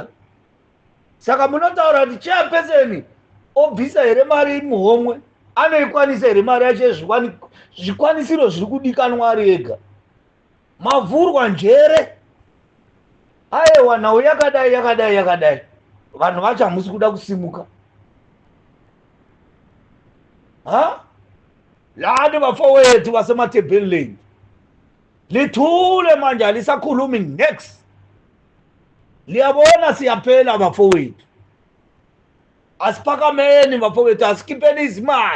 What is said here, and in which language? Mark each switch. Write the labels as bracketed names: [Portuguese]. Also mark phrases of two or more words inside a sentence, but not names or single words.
[Shona] Saka munotaura kuti chairperson obvisa here mari muhomwe, anoikwanisa here mari yacho zvikwanisiro zviri kudikanwa ari ega. Mavhurwa njere. Aiwa nhau yakadai. Vanhu vacho hamusi kuda kusimuka. [North Ndebele] Lani vafowethu vaseMatabeleland lithule manje alisakhulumi next. Liyabona siyaphela bafowethu. Asiphakameni bafowethu, asikhipheni izimali.